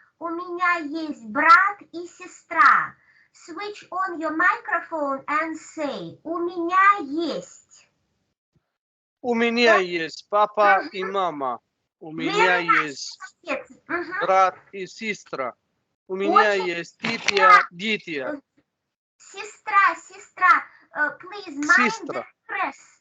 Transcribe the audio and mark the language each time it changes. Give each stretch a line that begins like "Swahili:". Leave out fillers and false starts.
Russian: У меня есть брат и сестра.
English: Switch on your microphone and say,
Russian: у меня есть. У меня есть папа и мама. У меня есть брат и сестра. У меня есть дети.
English: Сестра, please mind the stress.